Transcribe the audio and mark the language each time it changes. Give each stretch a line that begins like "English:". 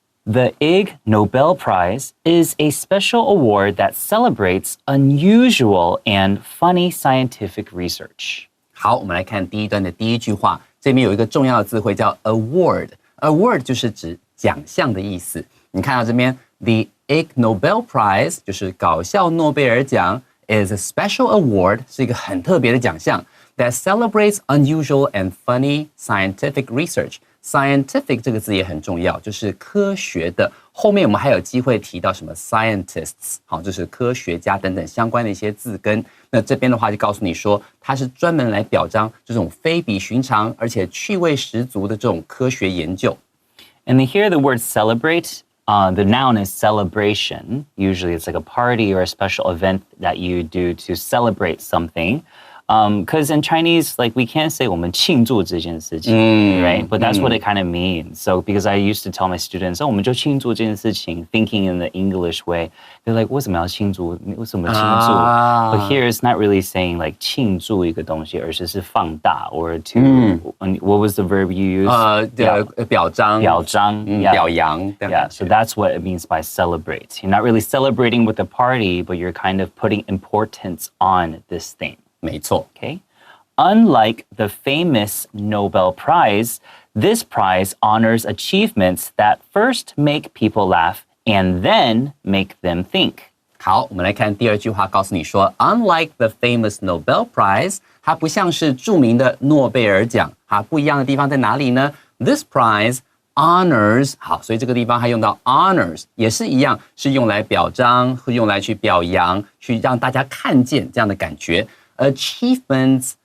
English: science.The Ig Nobel Prize is a special award that celebrates unusual and funny scientific research.
Chinese: 好，我们来看第一段的第一句话，这边有一个重要的字汇叫 award。award 就是指奖项的意思。你看到这边 ，the Ig Nobel Prize 就是搞笑诺贝尔奖 ，
English: is a special award
Chinese: 是一个很特别的奖项
English: that celebrates unusual and funny scientific research。
Chinese: Scientific 这个字也很重要，就是科学的。后面我们还有机会提到什么 scientists， 好，就是科学家等等相关的一些字根。那这边的话就告诉你说，它是专门来表彰这种非比寻常而且趣味十足的这种科学研究。
English: And here the word celebrate, the noun is celebration. Usually it's like a party or a special event that you do to celebrate something.Because in Chinese, like we can't say
Chinese: 我们庆祝这件事情
English: right? But that's what it kind of means. So because I used to tell my students,
Chinese: 我们就庆祝这件事情
English: thinking in the English way. They're like,
Chinese: 为什么要庆祝？为什么庆祝？
English: But here it's not really saying like
Chinese: 庆祝一个东西，而是放大
English: or to,、what was the verb you used?
Chinese: 表彰
English: yeah.
Chinese: 表扬
English: Yeah, so that's what it means by celebrate. You're not really celebrating with a party, but you're kind of putting importance on this thing.
Chinese: 没错
English: Okay. Unlike the famous Nobel Prize, this prize honors achievements that first make people laugh and then make them think.
Chinese: 好，我们来看第二句话，告诉你说 ，
English: Unlike the famous Nobel Prize，
Chinese: 它不像是著名的诺贝尔奖，它不一样的地方在哪里呢 ？
English: This prize honors，
Chinese: 好，所以这个地方还用到 honors， 也是一样，是用来表彰，会用来去表扬，去让大家看见这样的感觉。Achievements